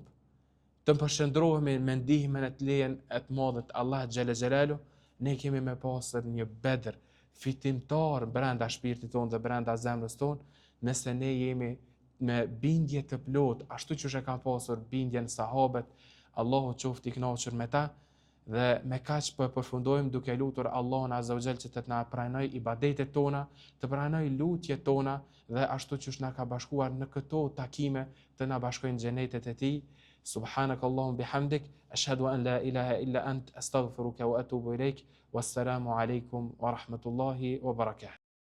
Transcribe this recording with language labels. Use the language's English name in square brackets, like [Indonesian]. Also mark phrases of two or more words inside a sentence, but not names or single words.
[Albanian] Të përshëndrohemi me ndihmën e të lejen e të madhët Allah [Arabic] جل جلاله, [Albanian] ne kemi me pasur një Bedër fitimtar brenda shpirtit tonë dhe brenda zemrës tonë, nëse ne jemi me bindje të plot, ashtu që e kanë pasur bindjen sahabët, Allahu qoftë i kënaqur me ta. Dhe me kaq po e përfundojmë duke lutur Allahun [Arabic] عز وجل [Albanian] që të na pranoj ibadetet tona, të pranoj lutjet tona dhe ashtu që na ka bashkuar në këto takime të na bashkojnë xhenetet e tij. [Arabic] سبحانك اللهم بحمدك أشهد أن لا إله إلا أنت أستغفرك وأتوب إليك. والسلام عليكم ورحمة الله وبركاته.